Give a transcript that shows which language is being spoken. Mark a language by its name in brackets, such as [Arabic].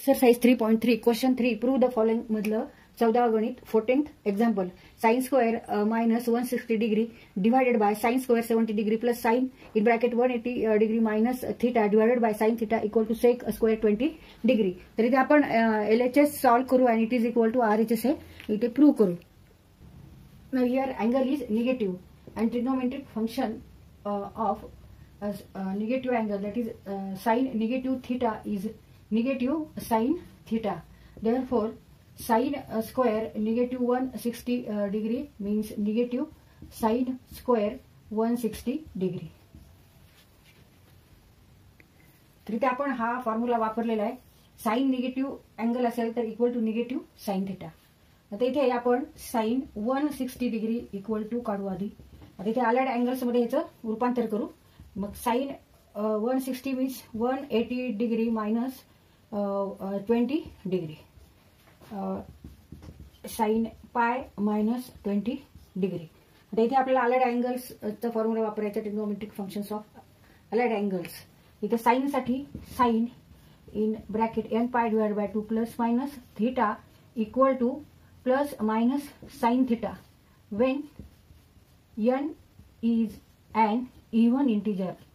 [English] exercise 3.3 question 3 prove the following [Marathi] मधलं 14th गणित [English] 14th example sine square minus 160 degree divided by sine square 70 degree plus sine in bracket 180 degree minus theta divided by sine theta equal to sec square 20 degree. [Marathi] तर इथे आपण LHS solve करू आणि [English] it is equal to RHS [Marathi] हे इथे prove करू. [English] Now here angle is negative and trigonometric function of negative angle, that is sin negative theta is negative sin theta. Therefore sin square negative 160 degree means negative sin square 160 degree. [Marathi] तर इथे आपण हा formula वापरलेला आहे. Sign negative angle असेल तर [English] Equal to negative sine theta. [Marathi] आता इथे आपण साइन 160 डिग्री इक्वल टू काढू आधी. आता इथे अलाइड अँगल्स मध्ये याचं रूपांतर करू. [English] मग sine 160 means 180 degree minus 20 degree sine pi minus 20 degree. [Marathi] आता इथे आपल्याला अलाइड अँगल्सचा फॉर्म्युला वापरायचा [English] Trigonometric functions of allied angles. [Marathi] इथे साइन साठी [English] Sine in bracket n pi divide by 2 plus minus theta equal to plus minus sine theta when n is an even integer.